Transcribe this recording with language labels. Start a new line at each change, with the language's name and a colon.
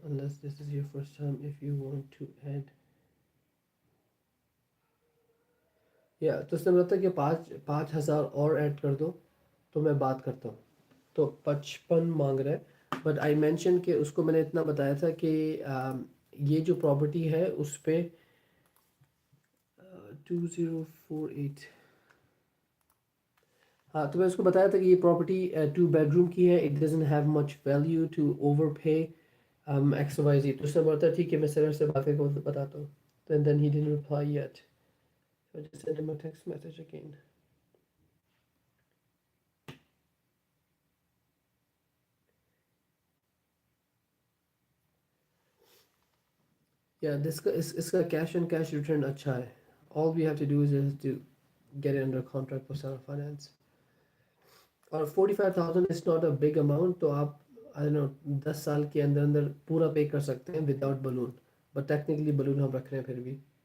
English: Unless this is your first time, if you want to add.
Hindi: तो उसने बोला था कि 5,000 और ऐड कर दो तो मैं बात करता हूँ. तो 55 मांग रहा है.
English: but I mention
Hindi: कि उसको मैंने इतना बताया था कि ये जो प्रॉपर्टी है उस पर 2048. हाँ, तो मैं उसको बताया था कि ये प्रॉपर्टी 2 bedroom की है.
English: It doesn't have much value to overpay XYZ.
Hindi: तो उसने बोला था ठीक है मैं सर से बात करके बताता हूँ.
English: then he didn't reply yet. So I just sent him a text message again. Yeah,
Hindi: इसका
English: cash on cash return
Hindi: अच्छा है.
English: All we have to do is just to get it under contract for seller finance.
Hindi: और
English: 45,000 is not a big amount.
Hindi: तो आप
English: I don't know
Hindi: 10 साल के अंदर अंदर पूरा पे कर सकते हैं
English: without balloon. But technically
Hindi: balloon हम रख रहे हैं फिर भी.